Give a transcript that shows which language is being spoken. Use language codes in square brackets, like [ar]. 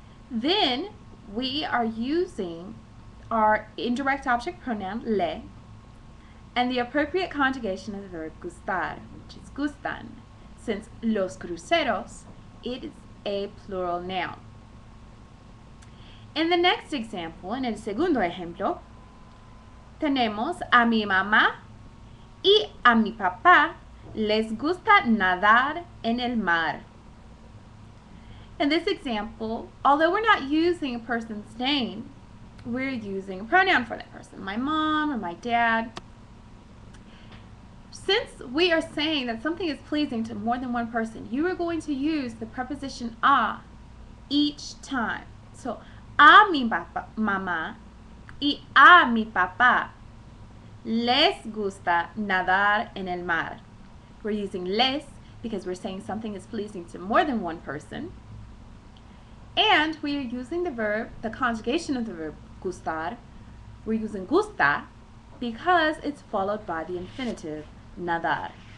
[en] Then we are using our indirect object pronoun le and the appropriate conjugation of the verb gustar, which is gustan, since los cruceros, it is a plural noun. In the next example, [es] en el segundo ejemplo, tenemos a mi mamá y a mi papá les gusta nadar en el mar. [en] In this example, although we're not using a person's name, we're using a pronoun for that person, my mom or my dad. Since we are saying that something is pleasing to more than one person, you are going to use the preposition a each time. [es] So, a mi mamá y a mi papá les gusta nadar en el mar. [en] We're using les because we're saying something is pleasing to more than one person. And we are using the conjugation of the verb gustar. We're using gusta because it's followed by the infinitive nadar.